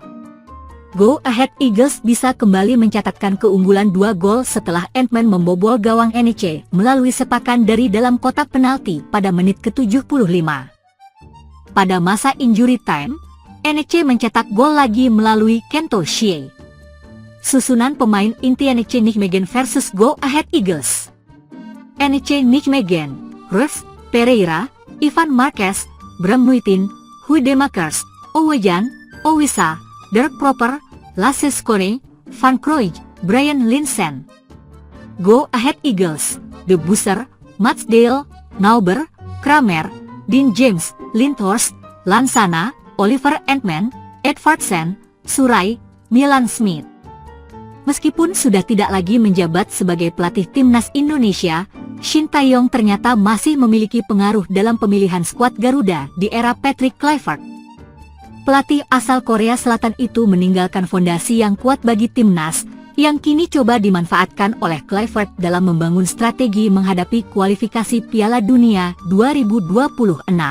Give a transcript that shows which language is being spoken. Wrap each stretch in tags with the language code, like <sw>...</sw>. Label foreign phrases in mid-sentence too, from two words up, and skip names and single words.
<id>Go Ahead Eagles bisa kembali mencatatkan keunggulan 2 gol setelah Entman membobol gawang NEC melalui sepakan dari dalam kotak penalti pada menit ke-75. Pada masa</id> <en>injury time,</en> <id>NEC mencetak gol lagi melalui Kento Shie. Susunan pemain inti NEC Nijmegen versus Go Ahead Eagles. NEC Nijmegen, Ruth, Pereira, Ivan Marquez, Bram Nuitin, Huidemakers, Owejan, Owisa, Dirk Proper, Laseskone, Van Kroij, Brian Linsen. Go Ahead Eagles, De Boer, Matsdale, Nauber, Kramer, Dean James, Lindhorst, Lansana, Oliver Entman, Edvardsen, Surai, Milan Smith. Meskipun sudah tidak lagi menjabat sebagai pelatih timnas Indonesia, Shin Tae-yong ternyata masih memiliki pengaruh dalam pemilihan skuad Garuda di era Patrick Kluivert. Pelatih asal Korea Selatan itu meninggalkan fondasi yang kuat bagi timnas, yang kini coba dimanfaatkan oleh Kluivert dalam membangun strategi menghadapi kualifikasi Piala Dunia 2026.</id>